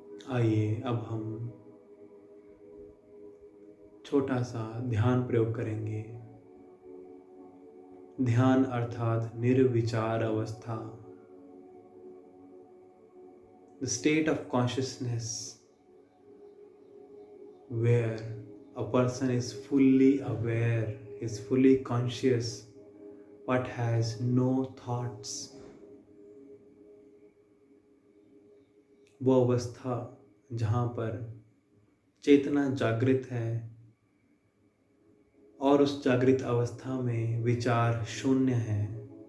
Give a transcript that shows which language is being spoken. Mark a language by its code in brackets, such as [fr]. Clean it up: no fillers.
[hi] आइए अब हम छोटा सा ध्यान प्रयोग करेंगे। ध्यान अर्थात निर्विचार अवस्था, [en] the state of consciousness where a person is fully aware, is fully conscious but has no thoughts। [hi] वो अवस्था जहाँ पर चेतना जागृत है और उस जागृत अवस्था में विचार शून्य है।